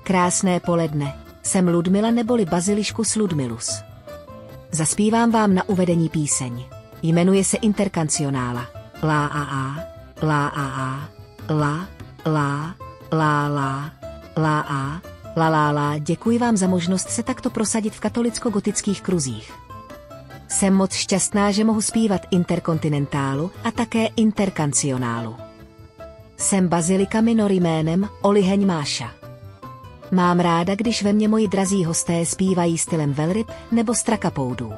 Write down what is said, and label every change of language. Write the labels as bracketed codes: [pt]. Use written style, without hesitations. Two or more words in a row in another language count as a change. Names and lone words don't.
[cs] Krásné poledne, jsem Ludmila neboli Baziliškus Ludmilus. Zaspívám vám na uvedení píseň. Jmenuje se Interkancionála. La a a, la a a, la, la, la la, la a, la la la. Děkuji vám za možnost se takto prosadit v katolicko-gotických kruzích. Jsem moc šťastná, že mohu zpívat Interkontinentálu a také Interkancionálu. Jsem Bazilika Minor jménem Oliheň Máša. Mám ráda, když ve mně moji drazí hosté zpívají stylem velryb nebo strakapoudů.